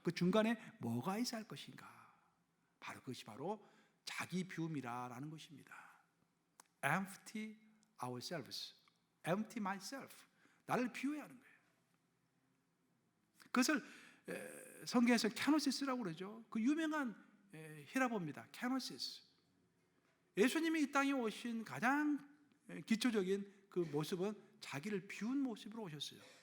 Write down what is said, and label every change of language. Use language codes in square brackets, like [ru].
[ko] 그 중간에 뭐가 있어야 할 것인가? 바로 그것이 바로 자기 비움이라는 것입니다. [en] Empty ourselves, empty myself. [ko] 나를 비워야 하는 거예요. 그것을 성경에서 캐노시스라고 그러죠. 그 유명한 히라보입니다. 캐노시스. 예수님이 이 땅에 오신 가장 기초적인 그 모습은 자기를 비운 모습으로 오셨어요.